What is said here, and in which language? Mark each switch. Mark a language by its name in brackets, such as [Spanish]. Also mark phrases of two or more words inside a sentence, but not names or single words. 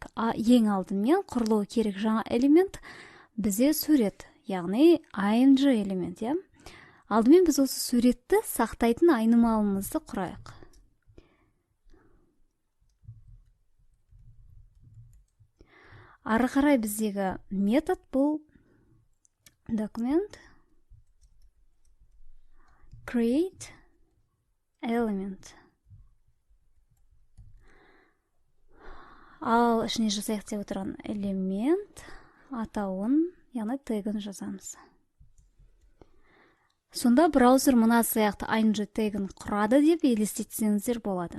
[Kazakh] Ең алдымен құрылуы керек жаңа элемент бізде сурет, яғни img элемент, иә? Алдымен біз осы суретті сақтайтын айнымалымызды құрайық. Ары қарай біздегі метод бұл [English] document create element. [Kazakh] Ал ішіне жасайық деп отырған элемент атауын, яғни тегін жазамыз. Сонда браузер мына сияқты img тегін құрады деп елестетсеңіздер болады.